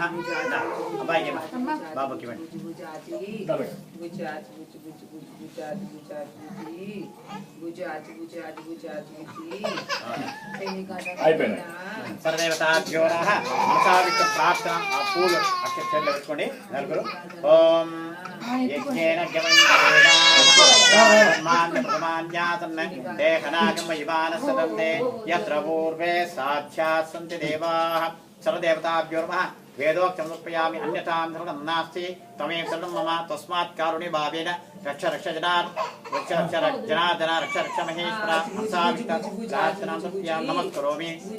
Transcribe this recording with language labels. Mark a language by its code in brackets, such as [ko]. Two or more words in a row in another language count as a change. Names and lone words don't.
[te] అబ్బాయికి బాబుకి ఇవ్వండి. [sa] సర్వదేవతాభ్యో నమః. [te] మనసావిష్ట ప్రార్థన ఆ పూలు అక్షరాలు పెట్టుకోండి నలుగురు. [sa] ఓం యజ్ఞేన యత్ర పూర్వే సాక్షాత్ సంతి దేవాః. సర్వదేవతాభ్యో నమః. वेदोक्तं समर्पयामि अन्यथां शरणं नास्ति त्वमेव शरणं मम तस्मात् कारुण्य भावेन रक्ष रक्ष जनार्दन रक्ष रक्ष महेश्वर हंसाविष्टां समर्पयामि नमस्करोमि